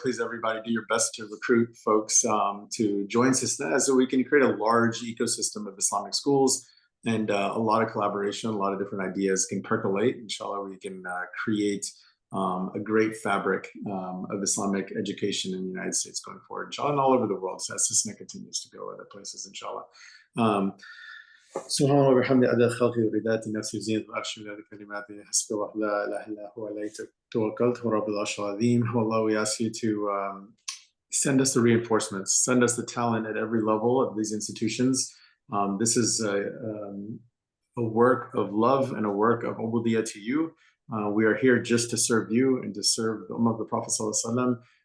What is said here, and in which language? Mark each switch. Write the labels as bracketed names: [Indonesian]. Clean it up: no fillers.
[English] Please, everybody, do your best to recruit folks to join SISNA so we can create a large ecosystem of Islamic schools, and a lot of collaboration, a lot of different ideas can percolate. Inshallah, we can create a great fabric of Islamic education in the United States going forward, inshallah, and all over the world. So as SISNA continues to go other places, inshallah. [Arabic] سبحان الله وبحمده عدد خلقه وردات نفسي وزينة العرش ومداد كلماته حسبي الله لا إله إلا هو عليه توكلت ورب العرش العظيم. [English] Allah, we ask you to send us the reinforcements, send us the talent at every level of these institutions. This is a work of love and a work of ubudiyah to you. We are here just to serve you and to serve the Ummah of the Prophet ﷺ.